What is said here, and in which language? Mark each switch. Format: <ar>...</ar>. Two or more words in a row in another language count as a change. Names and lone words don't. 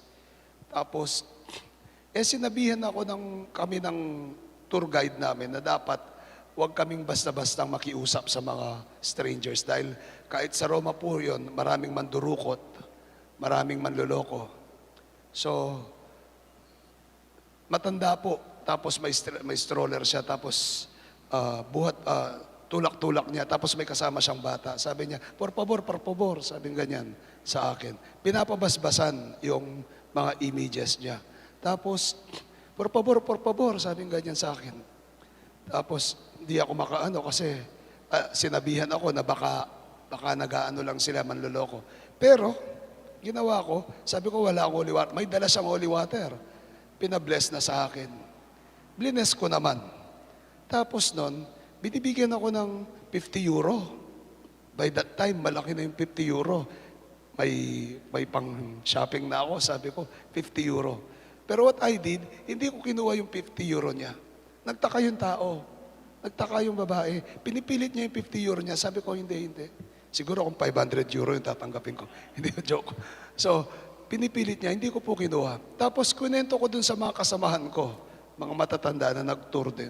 <tl>Tapos, sinabihan kami ng</tl> <en>tour guide</en> <tl>namin na dapat huwag kaming basta-bastang makiusap sa mga strangers dahil kahit sa Roma po yun, maraming mandurukot, maraming manloloko. So, matanda po, tapos may stroller siya, tapos tulak-tulak niya, tapos may kasama siyang bata. Sabi niya,</tl> <es>por favor,</es> <tl>sabi ganyan sa akin. Pinapabasbasan yung mga images niya. Tapos,</tl> <es>por favor,</es> <tl>sabi ganyan sa akin. Tapos, di ako makaano kasi sinabihan ako na baka nagaano lang sila, manloloko. Pero, ginawa ko, sabi ko wala akong</tl> <en>holy water.</en> <tl>May dala siyang</tl> <en>holy water.</en> <tl>Pinabless na sa akin. Blines ko naman. Tapos nun, binibigyan ako ng 50 euro.</tl> <en>By that time,</en> <tl>malaki na yung 50 euro. May pang shopping na ako. Sabi ko, 50 euro. Pero</tl> <en>what I did,</en> <tl>hindi ko kinuha yung 50 euro niya. Nagtaka yung tao. Nagtaka yung babae. Pinipilit niya yung 50 euro niya. Sabi ko, hindi. Siguro kung 500 euro yung tatanggapin ko. Hindi ko joke. So, pinipilit niya, hindi ko po kinuha. Tapos, kunento ko dun sa mga kasamahan ko, mga matatanda na nag-tour din.</tl>